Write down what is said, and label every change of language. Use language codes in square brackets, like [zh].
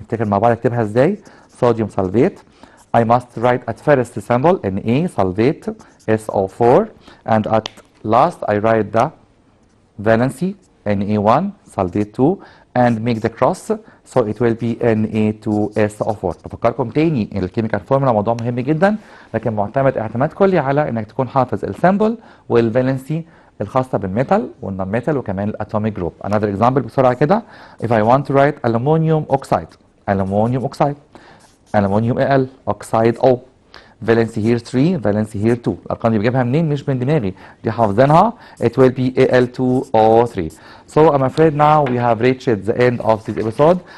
[ar] نفتكر مع بعض اكتبها ازاي. [en] Sodium sulfate. I must write at first the symbol Na sulfate SO4, and at last I write the valency Na1 sulfate 2 and make the cross, so it will be Na2SO4. [ar] بفكركم تاني ان الكيميكال فورمولا موضوع مهم جدا، لكن معتمد اعتماد كلي على انك تكون حافظ السيمبل والفالنسي الخاصة بالميتال والنون ميتال وكمان الاتوميك جروب. [en] Another example [ar] بسرعة كده. [en] If I want to write aluminum oxide, aluminum Al, oxide O, valency here 3, valency here 2. [ar] الارقام دي بجيبها منين؟ مش من دماغي، دي حافظينها. [en] It will be Al2O3. So I'm afraid now we have reached the end of this episode.